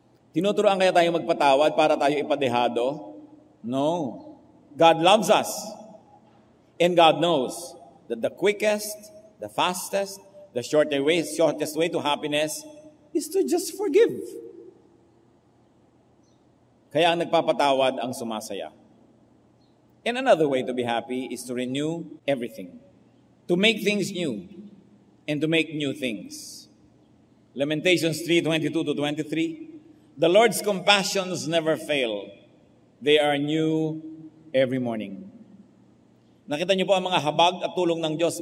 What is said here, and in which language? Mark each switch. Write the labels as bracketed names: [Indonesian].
[Filipino] Tinuturuan kaya tayo magpatawad para tayo ipadehado? [English] No. God loves us. And God knows that the quickest, the fastest, the shortest way to happiness is to just forgive. [Filipino] Kaya ang nagpapatawad ang sumasaya. [English] And another way to be happy is to renew everything. To make things new and to make new things. Lamentations 3:22-23. The Lord's compassions never fail. They are new every morning. [Filipino] Nakita niyo po ang mga habag at tulong ng Diyos.